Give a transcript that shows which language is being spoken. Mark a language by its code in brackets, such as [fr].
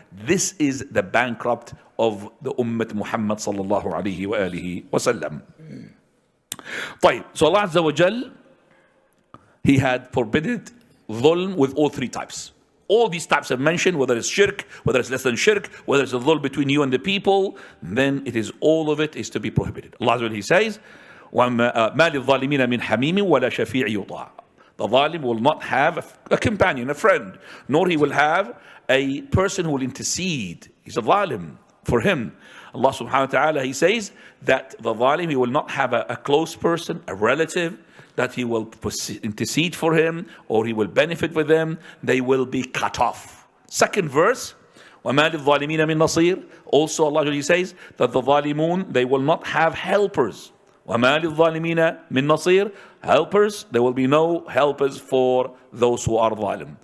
[en] This is the bankrupt of the Ummah Muhammad sallallahu alayhi wa alihi wa sallam. طيب. So Allah Azza wa Jal, He had forbidden dhulm with all three types. All these types I've mentioned, whether it's shirk, whether it's less than shirk, whether it's a dhulm between you and the people, then it is all of it is to be prohibited. Allah Azza wa Jalla, He says, [ar] وَمَا لِلظَّالِمِينَ مِنْ حَمِيمٍ وَلَا شَفِيعٍ يُطَاعٍ. [en] The zalim will not have a companion, a friend, nor he will have a person who will intercede. He's a zalim for him. Allah subhanahu wa ta'ala, He says that the zalim, he will not have a close person, a relative, that he will intercede for him or he will benefit with them. They will be cut off. Second verse, [ar] وَمَا لِلظَّالِمِينَ مِن نَصِيرٍ. [en] Also Allah says that the zalimun, they will not have helpers. [ar] وَمَا لِلظَّالِمِينَ مِن نَصِيرٍ. [en] Helpers, there will be no helpers for those who are zalim.